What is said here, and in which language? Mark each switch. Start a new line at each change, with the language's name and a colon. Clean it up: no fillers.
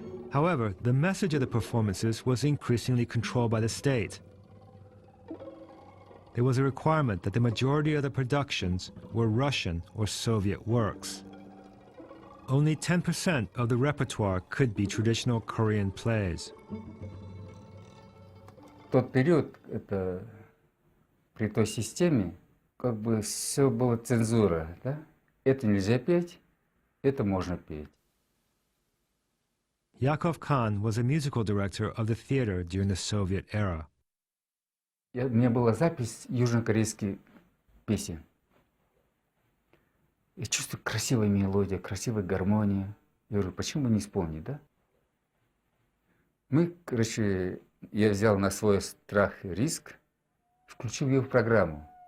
English: However, the message of the performances was increasingly controlled by the state. There was a requirement that the majority of the productions were Russian or Soviet works. Only 10% of the repertoire could be traditional Korean plays.
Russian: В тот период, это, при той системе, как бы все было цензура, да? Это нельзя петь, это можно петь.
English: Yakov Khan was a musical director of the theater during the Soviet era.
Russian: У меня была запись южнокорейских песен. Я чувствую красивая мелодия, красивая гармония. Я говорю, почему бы не исполнить, да? Мы, короче, я взял на свой страх и риск, включил ее в программу.